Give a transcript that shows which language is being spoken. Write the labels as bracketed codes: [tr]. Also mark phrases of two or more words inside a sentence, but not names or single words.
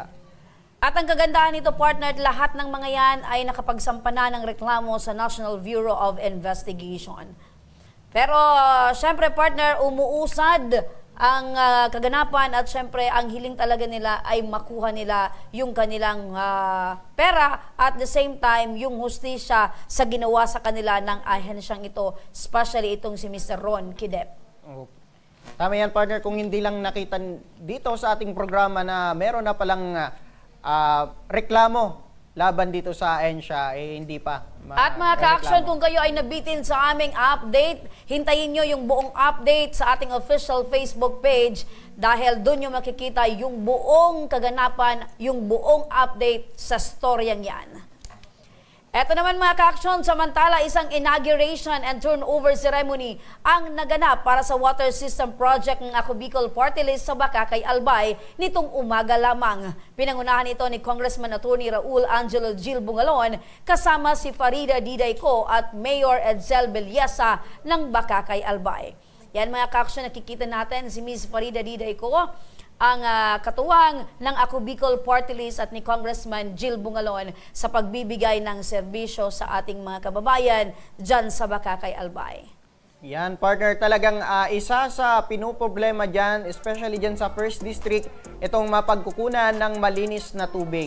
[tl] At ang kagandahan nito, partner, lahat ng mga yan ay nakapagsampa na ng reklamo sa National Bureau of Investigation. Pero, syempre, partner, umuusad ang kaganapan at syempre, ang hiling talaga nila ay makuha nila yung kanilang pera [en] at the same time, [tl] yung hustisya sa ginawa sa kanila ng ahensyang ito, especially itong si Mr. Ron Kidep. Okay. Tama yan, partner. Kung hindi lang nakita dito sa ating programa na meron na palang reklamo laban dito sa ahensya, hindi pa. At mga ka-action, kung kayo ay nabitin sa aming update, hintayin nyo yung buong update sa ating [en] official Facebook page [tl] dahil doon nyo makikita yung buong kaganapan, yung buong update sa storyang yan. Eto naman mga ka-action, samantala isang [en] inauguration and turnover ceremony [tl] ang naganap para sa [en] water system project [tl] ng Ako Bicol Party List sa Bakakay, Albay nitong umaga lamang. Pinangunahan ito ni Congressman Attorney Raul Angelo Gil Bungalon kasama si Farida Didayco at Mayor Edsel Belyesa ng Bakakay, Albay. Yan mga ka-action, nakikita natin si Ms. Farida Didayco, ang katuwang ng Ako Bicol Party List at ni Congressman Gil Bungalon sa pagbibigay ng serbisyo sa ating mga kababayan dyan sa Bakakay, Albay. Yan, partner, talagang isa sa pinuproblema dyan, especially dyan sa 1st District, itong mapagkukunan ng malinis na tubig.